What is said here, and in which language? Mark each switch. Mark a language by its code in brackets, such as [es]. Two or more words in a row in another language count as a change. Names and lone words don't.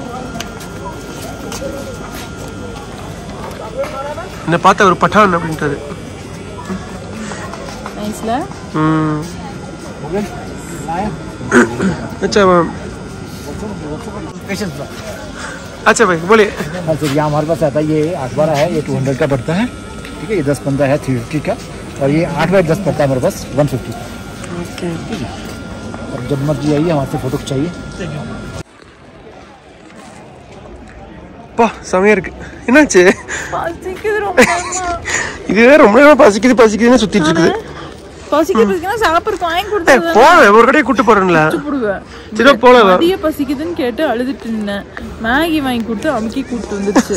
[ta] என்ன பார்த்தா ஒரு பட்டான் அப்படின்றது. நைஸ்ல. [hi] अच्छा मैम, अच्छा भाई बोलिए। हाँ सर, यहाँ हमारे पास आता है, ये 8-12 है, ये 200 का पड़ता है, ठीक है। ये 10-15 है 350 का, और ये 8/10 पड़ता है मेरे पास 150 का। ओके, और जब मर्जी आइए, हमारे से फोटो चाहिए। [ta] பா செமையா இருக்கு. என்னாச்சு? பசிக்குது ரொம்ப. இதுவே ரொம்ப நேரம் பசிக்குதுன்னு சுத்திட்டு இருக்குது. பசிக்குதுன்னா சாப்பிடுறதுக்கு வாங்கி கொடுத்தா போவேன், ஒரு கடையை கூட்டு போறேன்ல. சரி போல. மதிய பசிக்குதுன்னு கேட்டு அழுதுட்டு இருந்தேன். மேகி வாங்கி கொடுத்து அமுக்கி கூட்டு வந்துருச்சு.